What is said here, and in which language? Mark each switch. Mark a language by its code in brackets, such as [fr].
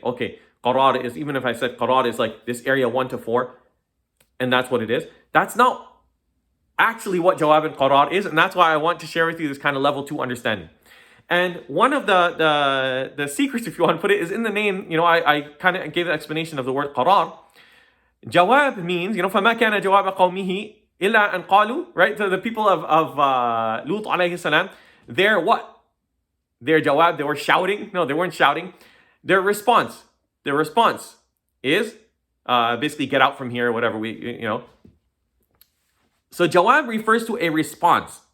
[en] Okay, Qarar is, even if I said Qarar is like this area 1 to 4, and that's what it is. That's not actually what Jawab and Qarar is, and that's why I want to share with you this kind of level 2 understanding. And one of the secrets, if you want to put it, is in the name. I kind of gave an explanation of the word Qarar. Jawab means, [ar] فَمَا كَانَ جَوَابَ قَوْمِهِ إِلَّا أَنْ قَالُوا, right? [en] So the people of Lut alayhi salam, they're what? Their jawab, they were shouting. No, they weren't shouting. Their response is basically get out from here, whatever So jawab refers to a response.